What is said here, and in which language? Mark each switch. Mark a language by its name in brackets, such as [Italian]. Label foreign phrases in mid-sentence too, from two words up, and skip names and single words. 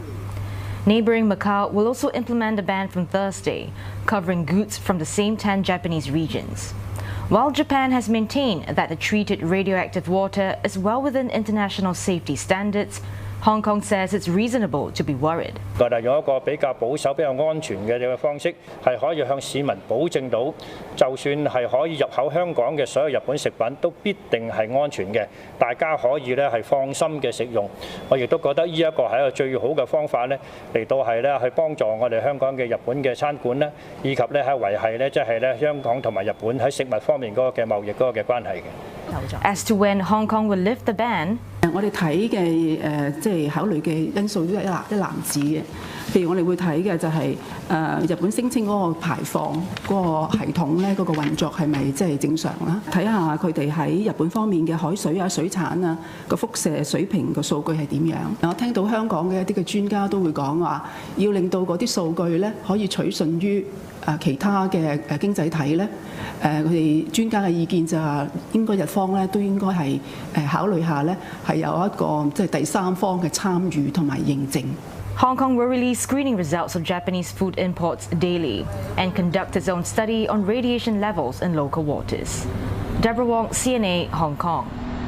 [English] Neighboring Macau will also implement the ban from Thursday, covering goods from the same 10 Japanese regions. While Japan has maintained that the treated radioactive water is well within international safety standards, Hong Kong says it's reasonable to be worried. [Cantonese] 我哋用一個比較保守、比較安全嘅方式，係可以向市民保證到，就算係可以入口香港嘅所有日本食品，都必定係安全嘅，大家可以咧係放心嘅食用。我亦都覺得呢一個係一個最好嘅方法咧，嚟到係咧去幫助我哋香港嘅日本嘅餐館咧，以及咧係維係咧即係咧香港同埋日本喺食物方面嗰個嘅貿易嗰個嘅關係嘅。 [English] As to when Hong Kong will lift the ban, [Cantonese] 我哋睇嘅即係考慮嘅因素都係一籃子嘅。譬如我哋會睇嘅就係日本聲稱嗰個排放嗰個系統咧，嗰個運作係咪即係正常啦？睇下佢哋喺日本方面嘅海水啊、水產啊個輻射水平個數據係點樣？我聽到香港嘅一啲嘅專家都會講話，要令到嗰啲數據咧可以取信於其他嘅經濟體咧，佢哋專家嘅意見就係應該日方咧都應該係考慮下咧係有一個即係第三方嘅參與同埋認證。 [English] Hong Kong will release screening results of Japanese food imports daily and conduct its own study on radiation levels in local waters. Deborah Wong, CNA, Hong Kong.